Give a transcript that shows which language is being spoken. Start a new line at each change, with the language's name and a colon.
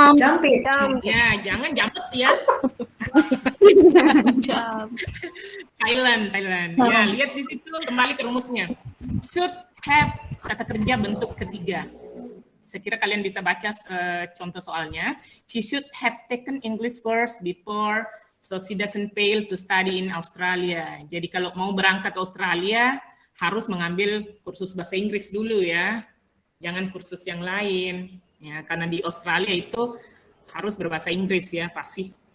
English: Jump.
Indonesian: Ya, jangan jump ya. Jump. Silent. Ya, lihat di situ kembali ke rumusnya. Should have kata kerja bentuk ketiga. Saya kira kalian bisa baca contoh soalnya.
English: She should have taken English course before, so she doesn't fail to study in Australia.
Indonesian: Jadi kalau mau berangkat ke Australia, harus mengambil kursus bahasa Inggris dulu ya. Jangan kursus yang lain. Ya, karena di Australia itu harus berbahasa Inggris ya, pasti.